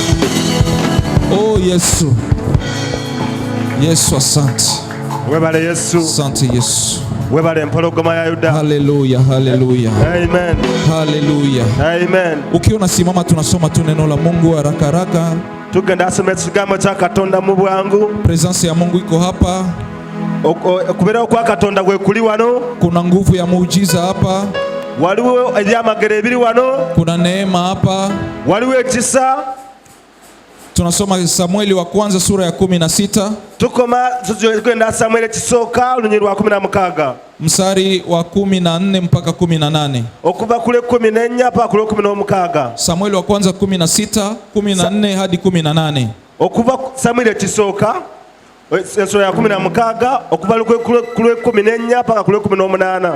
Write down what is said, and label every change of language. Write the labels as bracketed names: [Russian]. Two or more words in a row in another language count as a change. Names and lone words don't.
[Swahili] Oh Yesu. Yesu asante. [Ganda] Webale Yesu. [Swahili] Asante Yesu. [Ganda] Webale mpologoma ya Yuda. Haleluya, haleluya. Amen. Haleluya. Amen. [Swahili] Ukiwa unasimama tunasoma tu neno la Mungu haraka haraka. [Ganda] Tugenda asoma ekigambo kya Katonda mu bwangu. [Swahili] Presence ya Mungu iko hapa. [Ganda] Kubera kwa Katonda gwe kuli wano. [Swahili] Kuna nguvu ya muujiza hapa. [Ganda] Waliwo ebyamagero ebiri wano. [Swahili] Kuna neema hapa. [Ganda] Waliwo ekisa. [Swahili] Tunasoma Samueli wa kwanza sura ya 16. [Ganda] Tukoma tugenda Samueli kisooka olunyiri lwa 16. [Swahili] Mstari wa 14 mpaka 18. [Ganda] Okuva kule 14 mpaka kule 16. [Swahili] Samueli wa kwanza 16, 14 hadi 18. [Ganda] Okuva Samueli kisooka [Swahili] sura ya [Ganda] 16 okuva kule 14 mpaka kule 18.